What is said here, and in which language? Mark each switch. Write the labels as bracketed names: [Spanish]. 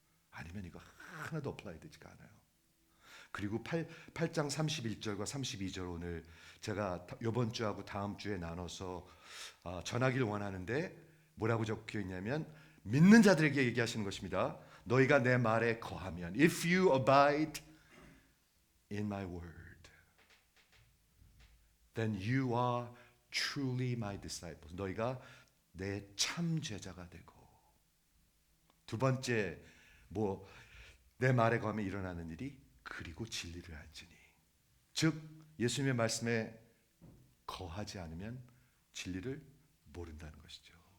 [Korean] 아니면 이거 하나도 어플라이 되지가 않아요. 그리고 8장 31절과 32절 오늘 제가 이번 주하고 다음 주에 나눠서 전하기를 원하는데 뭐라고 적혀 있냐면 믿는 자들에게 얘기하시는 것입니다. 너희가 내 말에 거하면 [English] If you abide in my word then you are truly my disciples. [Korean] 너희가 내 참 제자가 되고, 두 번째 내 말에 거하면 일어나는 일이 그리고 진리를 알지니. 즉 예수님의 말씀에 거하지 않으면 진리를 모른다는 것이죠.